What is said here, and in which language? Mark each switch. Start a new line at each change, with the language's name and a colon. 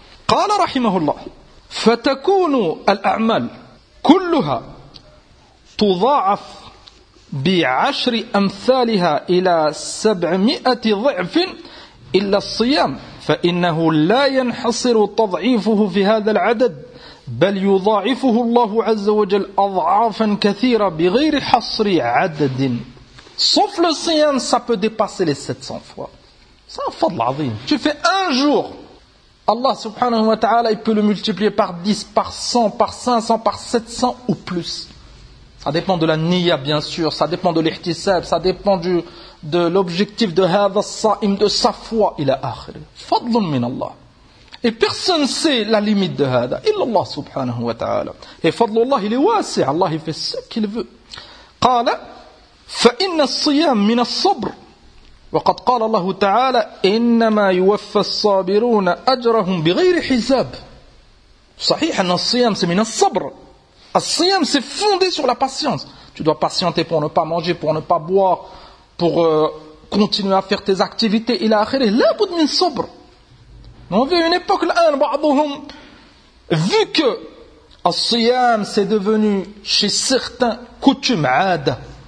Arabic: قال رحمه الله فتكون الأعمال كلها تضاعف بعشر أمثالها إلى 700 ضعف إلا الصيام فإنه لا ينحصر تضعيفه في هذا العدد بل يضاعفه الله عز وجل أضعافا كثيرة بغير حصر عدد
French: sauf le صيام ça peut dépasser les 700 fois. C'est un fadl عظيم. Tu fais un jour, Allah subhanahu wa ta'ala, il peut le multiplier par 10, par 100, par 500, par 700 ou plus. Ça dépend de la niya, bien sûr, ça dépend de l'ihtisab, ça dépend de l'objectif de
Arabic: hadha sa'im,
French: de sa foi
Arabic: ila akhir. Fadlun min Allah.
French: Et personne ne sait la limite de hadha,
Arabic: illallah subhanahu wa ta'ala.
French: Et fadlullah, il est wasi, Allah il fait ce qu'il veut.
Arabic: Qala, fa inna siyam min as-sabr. وقد قال الله تعالى إنما يوفى الصابرون أجرهم بغير حساب. صحيح أن الصيام c'est من الصبر.
French: الصيام c'est fondé sur la patience. Tu dois patienter pour ne pas manger, pour ne pas boire, pour continuer à faire tes activités
Arabic: إلى آخره. لا بد من صبر.
French: On vit une époque
Arabic: الآن بعضهم
French: vu que الصيام c'est devenu chez certains coutume
Arabic: عادة.